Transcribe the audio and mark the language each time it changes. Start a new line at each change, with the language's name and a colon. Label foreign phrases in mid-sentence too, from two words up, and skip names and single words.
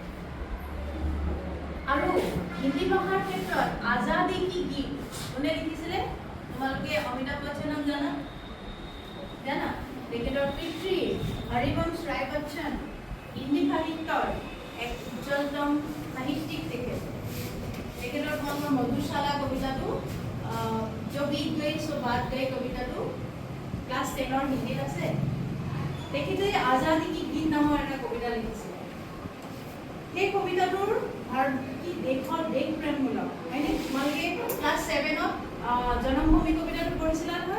Assamese: আৰু হিন্দী ভাষাৰ ক্ষেত্ৰত আজাদী কি গীত কোনে লিখিছিলে? তোমালোকে অমিতাভ বচ্চনক জানা? তেখেতৰ পিতৃ হৰিবংশ ৰায় বচ্চন হিন্দী সাহিত্যৰ এক উজ্জ্বলতম সাহিত্যিক। তেখেতৰ তোমালোকৰ মধুশালা কবিতাটো
Hindi: जो बीत गई सो बात गई
Assamese: কবিতাটো ক্লাছ 10ৰ হিন্দীত আছে। তেখেতে আজাদী কি গীত নামৰ এটা কবিতা লিখিছিলে। সেই কবিতাটোৰ ভাৰত কি দেশৰ দেশ প্ৰেমমূলক হয়নে? তোমালোকে ক্লাছ 7ত জনমভূমি কবিতাটো পঢ়িছিলা নহয়?